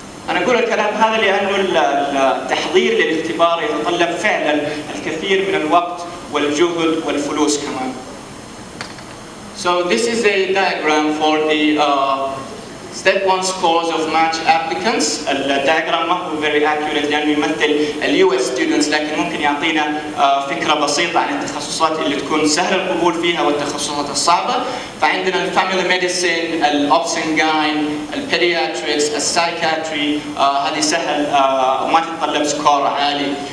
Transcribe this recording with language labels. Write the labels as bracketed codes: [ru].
[ar] انا اقول الكلام هذا لانه التحضير للاختبار يتطلب فعلا الكثير من الوقت والجهد والفلوس كمان. [en] So this is a diagram for the Step 1 scores of match applicants. [ar] الدياجرام ما هو [en] very accurate [ar] لأنه يمثل ال US students لكن ممكن يعطينا فكرة بسيطة عن التخصصات اللي تكون سهل القبول فيها والتخصصات الصعبة. فعندنا ال family medicine, ال obs and gyn, ال pediatrics, ال psychiatry هذه سهل وما تتطلب سكور عالي.